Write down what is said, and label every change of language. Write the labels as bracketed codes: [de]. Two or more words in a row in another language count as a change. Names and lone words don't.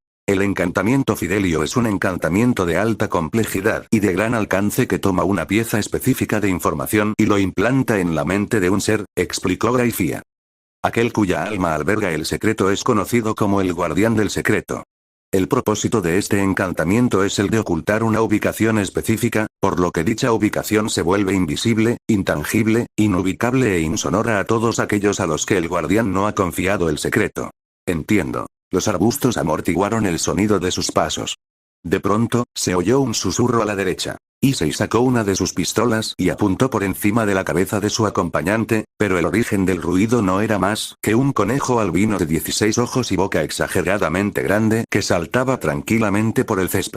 [es] El encantamiento Fidelio es un encantamiento de alta complejidad y de gran alcance que toma una pieza específica de información y lo implanta en la mente de un ser, explicó Graifia. Aquel cuya alma alberga el secreto es conocido como el guardián del secreto. El propósito de este encantamiento es el de ocultar una ubicación específica, por lo que dicha ubicación se vuelve invisible, intangible, inubicable e insonora a todos aquellos a los que el guardián no ha confiado el secreto. Entiendo. Los arbustos amortiguaron el sonido de sus pasos. De pronto, se oyó un susurro a la derecha. Issei sacó una de sus pistolas y apuntó por encima de la cabeza de su acompañante, pero el origen del ruido no era más que un conejo albino de 16 ojos y boca exageradamente grande que saltaba tranquilamente por el césped.